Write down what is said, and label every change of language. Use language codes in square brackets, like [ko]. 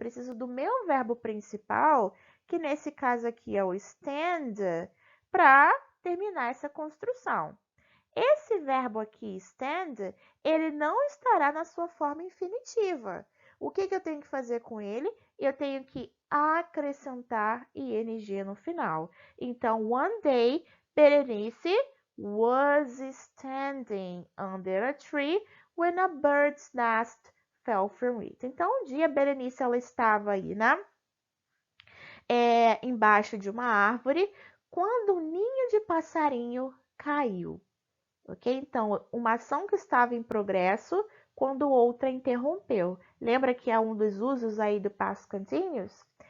[pt] Eu preciso do meu verbo principal, que nesse caso aqui é o stand, para terminar essa construção. Esse verbo aqui, stand, ele não estará na sua forma infinitiva. O que eu tenho que fazer com ele? Eu tenho que acrescentar ing no final. [en] Então, one day, Berenice was standing under a tree when a bird's nest fell from it. [pt] Então, um dia, Berenice ela estava aí, né? Embaixo de uma árvore, quando um ninho de passarinho caiu. Ok? Então, uma ação que estava em progresso quando outra interrompeu. Lembra que é um dos usos aí do past continuous?